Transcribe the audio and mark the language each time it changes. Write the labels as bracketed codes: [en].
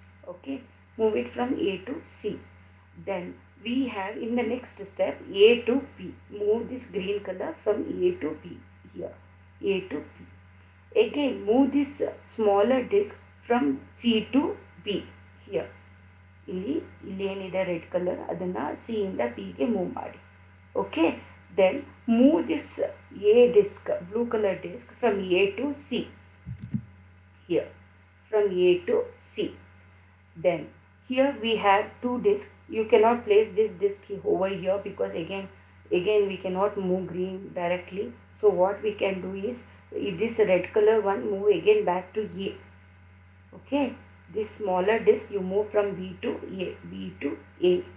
[en] Okay, move it from A to C. Then we have in the next step A to P. Move this green color from A to P here, A to P. Again move this smaller disk from C to B here. [kn] ಇಲ್ಲಿ ಏನಿದೆ red colour ಅದನ್ನು C ಇಂದ ಪಿಗೆ move ಮಾಡಿ. [en] Okay, then move this a disk, blue colour disk, from A to C here, from A to C. Then here we have 2 disks. You cannot place this disk over here because again we cannot move green directly. So what we can do is this red color one move again back to A. Okay, this smaller disk you move from B to A, B to A.